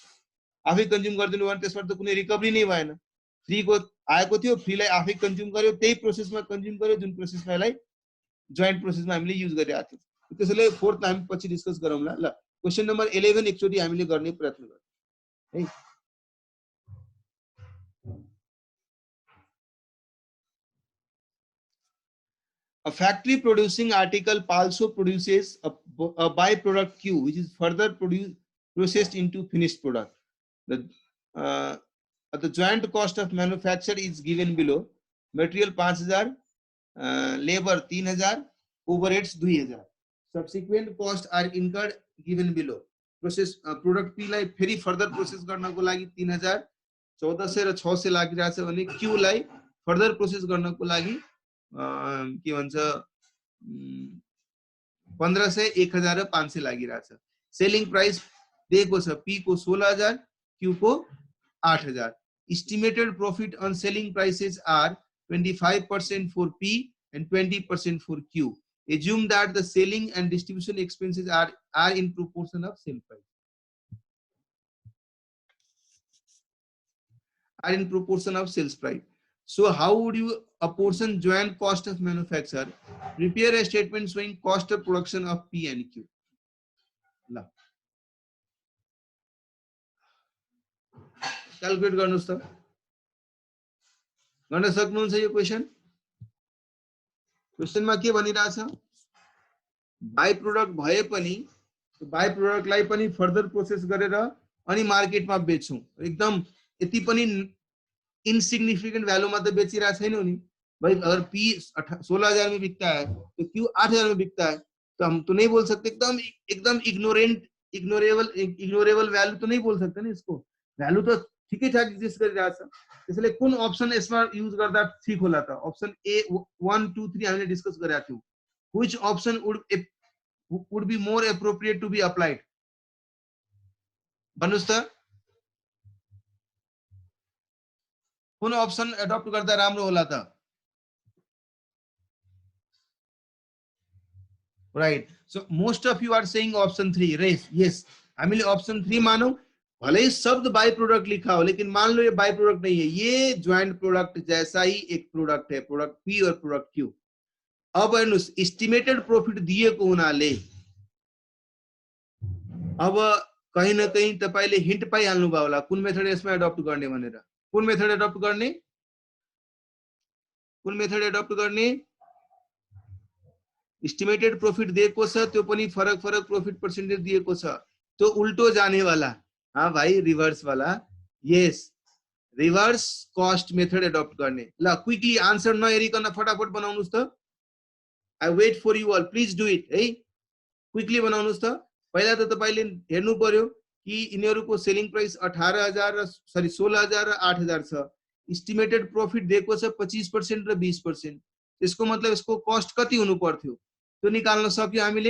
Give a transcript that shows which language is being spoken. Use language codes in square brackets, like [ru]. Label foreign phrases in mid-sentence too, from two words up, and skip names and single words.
[ne] आफै कन्ज्युम गरिदिनु भने त्यसबाट त कुनै रिकभरी नै भएन। फ्रीको आएको थियो, फ्रीलाई आफै कन्ज्युम गर्यो, त्यही प्रोसेसमा कन्ज्युम गर्यो जुन प्रोसेसमा यसलाई जोइन्ट प्रोसेसमा हामीले युज गरिरहेको थियौँ। त्यसैले फोर्थ हामी पछि डिस्कस गरौँला। ल [en] question number [ne] 11 एकचोटि हामीले गर्ने प्रयत्न गरौँ है। [en] A factory producing article also produces a byproduct Q, which is further processed into finished product. The joint cost of manufacture is given below. Material 5000, labor 3000, overheads 2000. Subsequent costs are incurred given below. Process product P [ne] लाई फेरि [en] further process [ne] गर्नको लागि 3000, 1400 र 600 लागिरहेछ भने Q लाई [en] further process [ne] गर्नको लागि के भन्छ 1500, 1000 र 500 लागिरहेछ। [en] selling price [ne] दिएको छ P को 16000, Q को 8000. [en] Estimated profit on selling prices are 25% for P and 20% for Q. Assume that the selling and distribution expenses are in proportion of sale price. Are in proportion of sales price. So how would you apportion joint cost of manufacture? Prepare a statement showing cost of production of P and Q. [ne] ल क्याल्कुलेट गर्नुस् त, गर्न सक्नुहुन्छ यो क्वेशन? क्वेशनमा के भनिरहेछ? [en] by product [ne] भए पनि [en] by productलाई [ne] पनि [en] further process [ne] गरेर अनि मार्केटमा बेच्छौं। एकदम यति पनि [en] insignificant valueमा [ne] तो बेचिरहेको छैनौं नि भाई। [hi] अगर पी 16,000 में बिकता है तो क्यू 8,000 में बिकता है, तो हम तो नहीं बोल सकते एकदम [en] ignorable value [hi] तो नहीं बोल सकते ना। इसको वैल्यू तो ठीक ही ठाक एग्जिस्ट गरिरहेछ। [ne] त्यसैले कुन अप्सन यसमा युज गर्दा ठीक होला त? अप्सन ए 1 2 3 हामीले डिस्कस गरेका थियौं। [en] which option would be more appropriate to be applied? [ne] भन्नुस् त कुन अप्सन एडप्ट गर्दा राम्रो होला त? [en] right, so most of you are saying option 3. [ne] यस, हामीले ऑप्शन 3 मानौ। [hi] भले ही शब्द [en] by product [hi] लिखा हो, लेकिन मान लो ये [en] by product [hi] नहीं है, ये [en] joint product [hi] जैसा ही एक प्रोडक्ट है, [en] product P [hi] और [en] product Q. [ne] अब हेर्नुस्, [en] estimated profit [ne] दिएको हुनाले अब कहीं न कहीं तपाईले हिन्ट पाइहाल्नु भयो होला कुन मेथड यसमा एडप्ट गर्ने भनेर। कुन मेथड एडप्ट गर्ने? कुन मेथड एडप्ट गर्ने? [en] estimated profit [ne] दिएको छ, त्यो पनि फरक [en] profit percentage [ne] दिएको छ, [hi] तो उल्टो जाने वाला। हाँ भाई, रिवर्स वाला। यस, [en] reverse cost method adopt [hi] गर्ने। [ne] ल [en] quickly answer [ne] नहेरिकन फटाफट बनाउनुस् त। [en] I wait for you all, please do it है। [ne] क्विकली बनाउनुस् त। पहिला त तपाईले हेर्नु पर्यो कि यिनीहरुको [en] selling price [ne] 18,000 र 16,000 र 8,000 छ। [en] estimated profit [ne] दिएको छ 25% र 20%। त्यसको मतलब यसको कस्ट कति हुनु पर्थ्यो त्यो निकाल्न सक्यो हामीले।